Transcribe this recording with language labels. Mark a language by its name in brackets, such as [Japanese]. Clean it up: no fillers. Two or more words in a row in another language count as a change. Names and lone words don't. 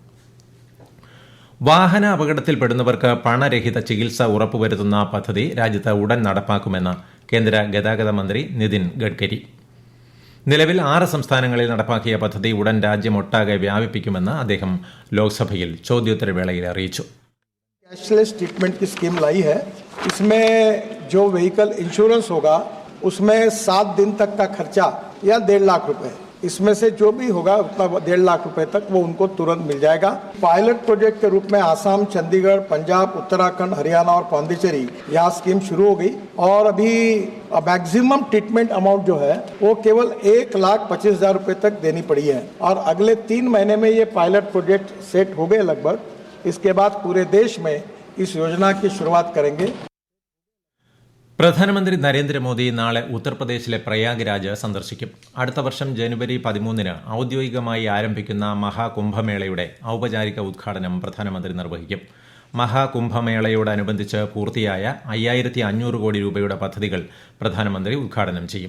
[Malayalam] വാഹന അപകടത്തിൽപ്പെടുന്നവർക്ക് പണരഹിത ചികിത്സ ഉറപ്പുവരുത്തുന്ന പദ്ധതി രാജ്യത്ത് ഉടൻ നടപ്പാക്കുമെന്ന് കേന്ദ്ര ഗതാഗത മന്ത്രി നിതിൻ ഗഡ്കരി. നിലവിൽ 6 സംസ്ഥാനങ്ങളിൽ നടപ്പാക്കിയ പദ്ധതി ഉടൻ രാജ്യമൊട്ടാകെ വ്യാപിപ്പിക്കുമെന്ന് അദ്ദേഹം ലോക്സഭയിൽ ചോദ്യോത്തരവേളയിൽ അറിയിച്ചു. [English] cashless treatment [Hindi] की स्कीम लाई है. इसमें जो [English] vehicle insurance [Hindi] होगा उसमें 7 दिन तक का खर्चा या 1.5 लाख रुपए, इसमें से जो भी होगा उतना 1.5 लाख रुपए तक वो उनको तुरंत मिल जाएगा. [English] pilot project [Hindi] के रूप में आसाम, चंडीगढ़, पंजाब, उत्तराखंड, हरियाणा और पांडिचेरी यहाँ स्कीम शुरू हो गई और अभी [English] maximum treatment amount [Hindi] जो है वो केवल 1,25,000 रुपए तक देनी पड़ी है और अगले 3 महीने में ये [English] pilot project [Hindi] सेट हो गए लगभग. इसके बाद पूरे देश में इस योजना की शुरुआत करेंगे. [Malayalam] പ്രധാനമന്ത്രി നരേന്ദ്രമോദി നാളെ ഉത്തർപ്രദേശിലെ പ്രയാഗ്രാജ് സന്ദർശിക്കും. അടുത്ത വർഷം ജനുവരി 13 ഔദ്യോഗികമായി ആരംഭിക്കുന്ന മഹാകുംഭമേളയുടെ ഔപചാരിക ഉദ്ഘാടനം പ്രധാനമന്ത്രി നിർവഹിക്കും. മഹാകുംഭമേളയോടനുബന്ധിച്ച് പൂർത്തിയായ 5,500 കോടി രൂപയുടെ പദ്ധതികൾ പ്രധാനമന്ത്രി ഉദ്ഘാടനം ചെയ്യും.